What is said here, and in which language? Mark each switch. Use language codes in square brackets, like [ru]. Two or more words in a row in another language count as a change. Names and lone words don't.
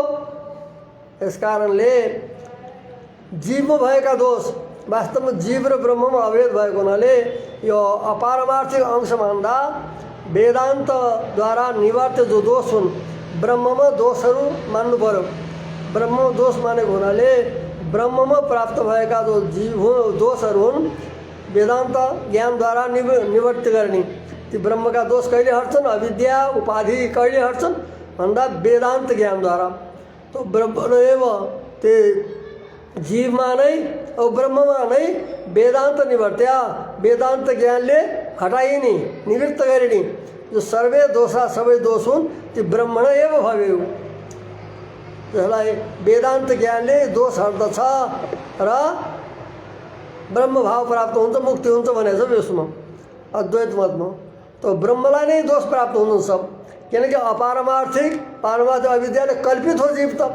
[ne] यस कारणले जीवमा भएका दोष वास्तवमा जीव र ब्रह्ममा अभेद भएको हुनाले यो अपारमार्थिक अंश मान्दा वेदान्तद्वारा निवार्य जो दोष हुन् ब्रह्ममा दोषहरू मान्नु पर्यो। ब्रह्ममा दोष मानेको हुनाले ब्रह्ममा प्राप्त भएका जो जीव दोषहरू हुन् वेदान्त ज्ञानद्वारा निवृत्त गर्ने। ती ब्रह्मका दोष कहिले हट्छन्, अविद्या उपाधि कहिले हट्छन् भन्दा वेदान्त ज्ञानद्वारा। [sa] तो ब्रह्म एव ते [ne] जीवमा नै और ब्रह्ममा नै [sa] वेदान्त निवर्त्या, [ne] वेदान्त ज्ञानले हटाइने निवृत्त गरिने जो [sa] सर्वे दोषा [ne] सबै दोष हुन् ती [sa] ब्रह्मण एव भवेयु। [ne] जसलाई वेदान्त ज्ञानले दोष हट्दछ र ब्रह्म भाव प्राप्त हुन्छ, मुक्ति हुन्छ भनेको छ यसमा अद्वैत मतमा। तो ब्रह्मलाई नै दोष प्राप्त हुनुहुन्छ किनकि अपारमार्थिक पारमार्थिक अविद्याले कल्पित हो जीव त।